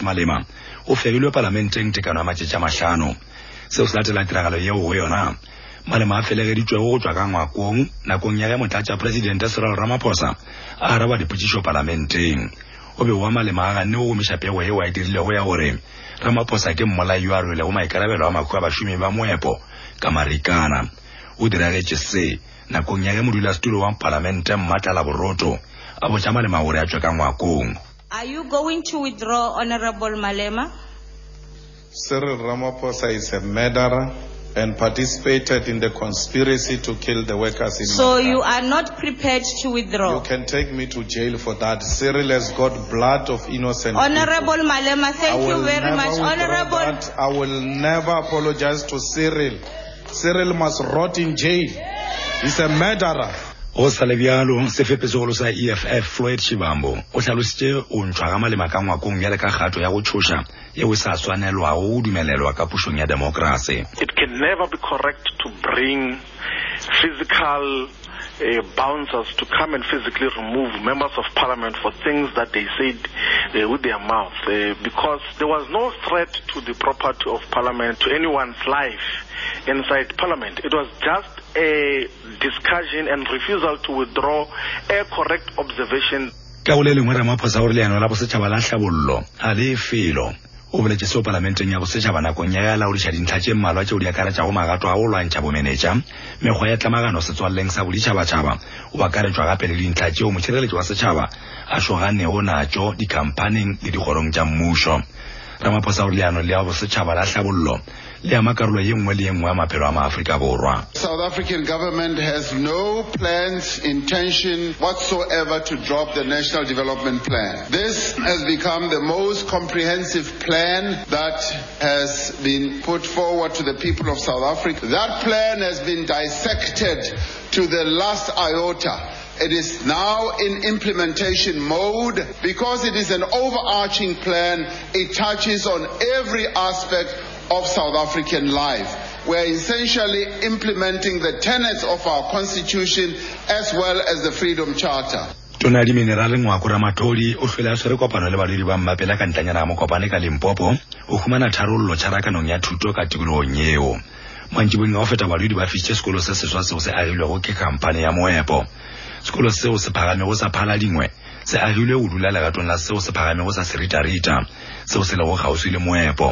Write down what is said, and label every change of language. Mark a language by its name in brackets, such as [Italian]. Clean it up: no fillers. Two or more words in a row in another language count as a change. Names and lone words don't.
[Northern Sotho] Malema o fegilwe parlamenteng tekano ya matšatši mahlano seo se latela tiragalo yeo go yona Malema a felegeditšwego go tšwa ka ngwakong nakong ya ge motlatša presidente Cyril Ramaphosa a araba dipotšišo parlamenteng o be wa Malema a ganne go gomiša pego yeo a e dirilego ya gore Ramaphosa ke mmolai yo a rwelego maikarabelo a makgwa a bašomi ba moepo ka marikana o diragetše se nakong ya ge modulasetulo wa parlamente Mmatla Boroto a botša Malema gore a tšwe ka ngwakong. [English] Are you going to withdraw, Honorable Malema? Cyril Ramaphosa is a murderer and participated in the conspiracy to kill the workers in So you are not prepared to withdraw? You can take me to jail for that. Cyril has got blood of innocent Honorable people. Malema, thank you very much. Honorable, I will never apologize to Cyril. Cyril must rot in jail. He's a murderer. [Northern Sotho] Go sa le bjalo sefepesegolo sa EFF Floyd Shivambo o tlhalositše o ntšhwa ga Malema ka ngwakong ya le ka kgato ya go tšhoša yeo sa swanelwago go dumelelwa ka pušong ya demokrasi. [English] It can never be correct to bring physical bouncers to come and physically remove members of parliament for things that they said with their mouth because there was no threat to the property of parliament, to anyone's life inside parliament. It was just a discussion and refusal to withdraw a correct observation. [Northern Sotho] Ka go le lengwe Ramaphosa gore leano la bosetšhaba la tlhabollo a le felo o boletše seo parlamenteng ya bosetšhaba nakong ya laodiša dintlha tše mmalwa tšeo di akaretšago magato a go lwantšha bomenetša mekgwa ya tlamagano setswaleng sa boditšhabatšhaba o akaretšwa gape le dintlha tšeo motšhireletši wa setšhaba a šoganego natšo dikhamphaneng le dikgorong tša mmušo. Ramaphosa gore leano le ya bosetšhaba la tlhabollo le ama karolo ye nngwe le ye nngwe ya maphelo a maAfrika Borwa. [English] South African government has no plans, intention whatsoever to drop the National Development Plan. This has become the most comprehensive plan that has been put forward to the people of South Africa. That plan has been dissected to the last iota. It is now in implementation mode. Because it is an overarching plan, it touches on every aspect of South African life. We are essentially implementing the tenets of our constitution as well as the Freedom Charter. [Northern Sotho] Tona di minerale ngwako Ramatlhodi o hlwele a swere kopano le badudi ba mmapela ka ntlanyana mo kopane ka Limpopo o humana tharollo tšharakanong ya thuto ka tikologong yeo. Mantšibong ga o feta badudi ba fišitše sekolo se seswa seo se agilwego ke khamphane ya moepo. Sekolo seo se phagamego sa Phala Dingwe se agilwe go dula legatong la seo se phagamego sa Seritarita seo se lego kgauswi le moepo.